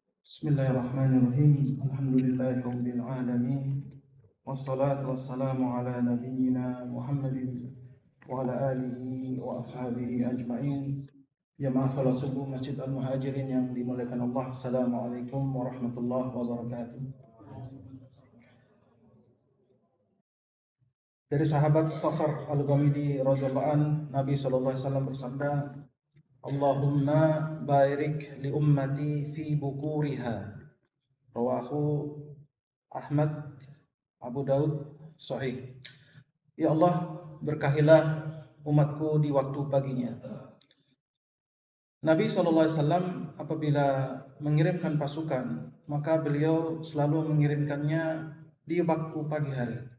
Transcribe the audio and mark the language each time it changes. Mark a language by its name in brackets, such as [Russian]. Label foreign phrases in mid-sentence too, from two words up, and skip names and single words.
[Arabic] بسم الله الرحمن الرحيم. الحمد لله رب العالمين. والصلاة والسلام على نبينا محمد و على آله و أصحابه أجمعين. [Indonesian] Jamaah salat subuh Masjid Al-Muhajirin yang dimuliakan Allah. [Arabic] السلام عليكم ورحمة الله وبركاته. [Indonesian] Dari sahabat Sakhar Al-Ghamidi [Arabic] رضي الله عن, [Indonesian] Nabi [Arabic] صلى الله عليه وسلم [Indonesian] bersabda, [Arabic] اللهم بارك لأمتي في بكورها. رواه أحمد، أبو داود، صحيح. [Indonesian] Ya Allah, berkahilah umatku di waktu paginya. Nabi SAW apabila mengirimkan pasukan, maka beliau selalu mengirimkannya di waktu pagi hari.